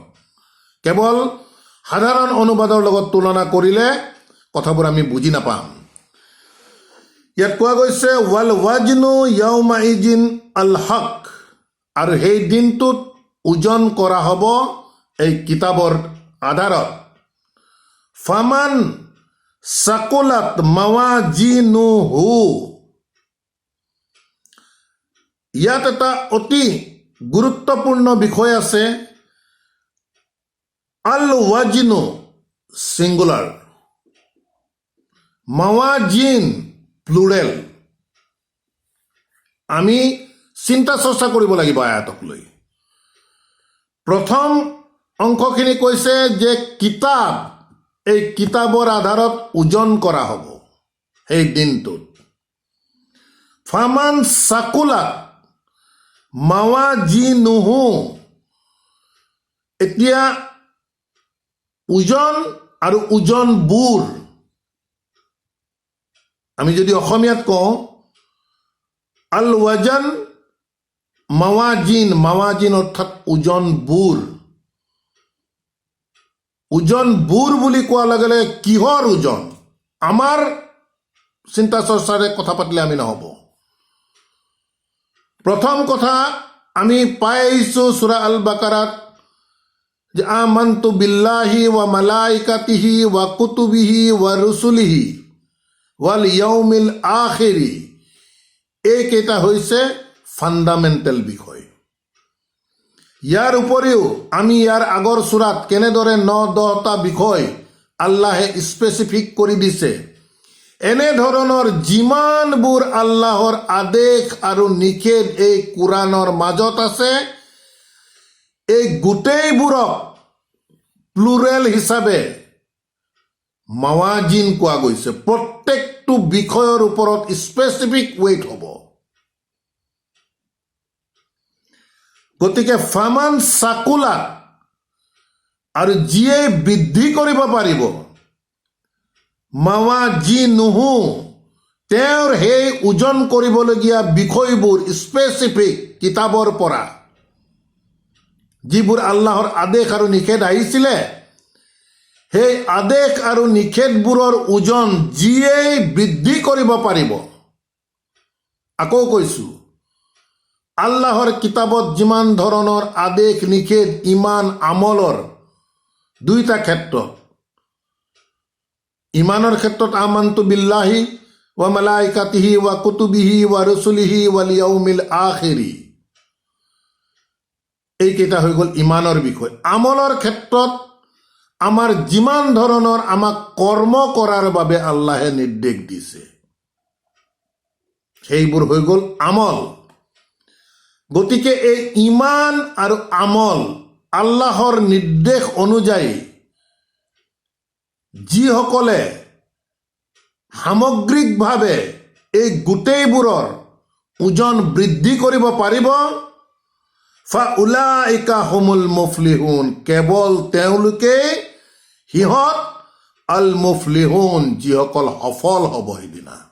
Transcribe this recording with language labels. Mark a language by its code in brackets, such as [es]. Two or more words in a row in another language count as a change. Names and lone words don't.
[as] কেৱল সাধাৰণ অনুবাদৰ লগত তুলনা কৰিলে কথাবোৰ আমি বুজি নাপাম। ইয়াত কোৱা গৈছে [ar] والوزن يومئذ الحق, [as] আৰু সেই দিনটোত ওজন কৰা হ'ব এই কিতাপৰ আধাৰত। [ar] فمن ثقلت موازينه, [as] ইয়াত এটা অতি গুৰুত্বপূৰ্ণ বিষয় আছে। [ar] الوزن ছিংগুলাৰ, মাৱাজিন প্লুৰেল। [as] আমি চিন্তা চৰ্চা কৰিব লাগিব আয়াতক লৈ। প্ৰথম অংশখিনি কৈছে যে কিতাপ, এই কিতাপৰ আধাৰত ওজন কৰা হ'ব সেই দিনটোত। [ar] فمن ثقلت موازينه, [as] এতিয়া ওজন আৰু ওজনবোৰ আমি যদি অসমীয়াত কওঁ [ar] الوزن موازين, [as] মাৱাজিন অৰ্থাৎ ওজনবোৰ। ওজনবোৰ বুলি কোৱাৰ লগে লগে কিহৰ ওজন? আমাৰ চিন্তা চৰ্চাৰে কথা পাতিলে আমি নহ'ব। প্ৰথম কথা আমি পাই আহিছোঁ সূৰা আল বাকাৰাত যে [ar] آمنت بالله وملائكته وكتبه ورسله واليوم الآخر, [as] এইকেইটা হৈছে ফাণ্ডামেণ্টেল বিষয়। ইয়াৰ উপৰিও আমি ইয়াৰ আগৰ সূৰাত কেনেদৰে 9-10টা বিষয় আল্লাহে স্পেচিফিক কৰি দিছে, এনেধৰণৰ যিমানবোৰ আল্লাহৰ আদেশ আৰু নিষেধ এই কোৰাণৰ মাজত আছে, এই গোটেইবোৰক প্লুৰেল হিচাপে মাৱাজিন কোৱা গৈছে। প্ৰত্যেকটো বিষয়ৰ ওপৰত স্পেচিফিক ৱেইট হ'ব। [ar] গতিকে فمن ثقلت, [as] আৰু যিয়ে বৃদ্ধি কৰিব পাৰিব, মাৱাজিনুহু, তেওঁৰ সেই ওজন কৰিবলগীয়া বিষয়বোৰ স্পেচিফিক কিতাপৰ পৰা যিবোৰ আল্লাহৰ আদেশ আৰু নিষেধ আহিছিলে, সেই আদেশ আৰু নিষেধবোৰৰ ওজন যিয়েই বৃদ্ধি কৰিব পাৰিব। আকৌ কৈছোঁ, আল্লাহৰ কিতাপত যিমান ধৰণৰ আদেশ নিষেধ ইমান আমলৰ দুইটা ক্ষেত্ৰত, ইমানৰ ক্ষেত্ৰত [ar] آمنت بالله وملائكته وكتبه ورسله واليوم الآخر, [as] এইকেইটা হৈ গ'ল ইমানৰ বিষয়। আমলৰ ক্ষেত্ৰত আমাৰ যিমান ধৰণৰ আমাক কৰ্ম কৰাৰ বাবে আল্লাহে নিৰ্দেশ দিছে, সেইবোৰ হৈ গ'ল আমল। গতিকে এই ইমান আৰু আমল আল্লাহৰ নিৰ্দেশ অনুযায়ী যিসকলে সামগ্ৰিকভাৱে এই গোটেইবোৰৰ ওজন বৃদ্ধি কৰিব পাৰিব, [ar] فأولئك هم المفلحون, [as] কেৱল তেওঁলোকে সিহঁত [ar] المفلحون, [as] যিসকল সফল হ'ব সেইদিনা।